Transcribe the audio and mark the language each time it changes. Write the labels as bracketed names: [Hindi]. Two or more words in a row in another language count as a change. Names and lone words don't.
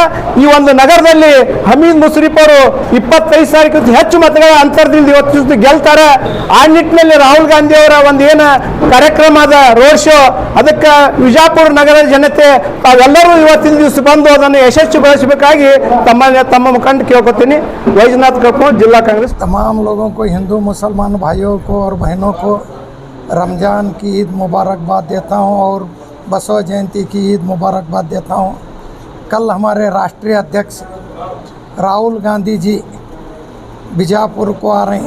[Kannada] ಈ ಒಂದು ನಗರದಲ್ಲಿ ಹಮೀದ್ ಮುಷ್ರಿಫ್ ಅವರು 25,000ಕ್ಕಿಂತ ಹೆಚ್ಚು ಮತಗಳ ಅಂತರದಿಂದ ಇವತ್ತು ಗೆಲ್ತಾರೆ. ಆ ನಿಟ್ಟಿನಲ್ಲಿ ರಾಹುಲ್ ಗಾಂಧಿ ಅವರ ಏನು ಕಾರ್ಯಕ್ರಮ ಅದ [English] road show, [Kannada] ಅದಕ್ಕೆ ವಿಜಯಪುರ ನಗರದ ಜನತೆ ತಾವೆಲ್ಲರೂ ಇವತ್ತಿನ ದಿವಸ ಬಂದು ಅದನ್ನು ಯಶಸ್ವಿಗೊಳಿಸಬೇಕಾಗಿ ತಮ್ಮ ಮುಖಂಡ ಕೇಳ್ಕೊತೀನಿ. ವೈಜನಾಥ್ ಕರ್ಪೂರ್, [Hindi] जिला कांग्रेस। तमाम लोगों को, हिंदू मुसलमान भाइयों को और बहनों को रमज़ान की ईद मुबारकबाद देता हूं और बसव जयंती की ईद मुबारकबाद देता हूं। कल हमारे राष्ट्रीय अध्यक्ष राहुल गांधी जी बीजापुर को आ रहे हैं।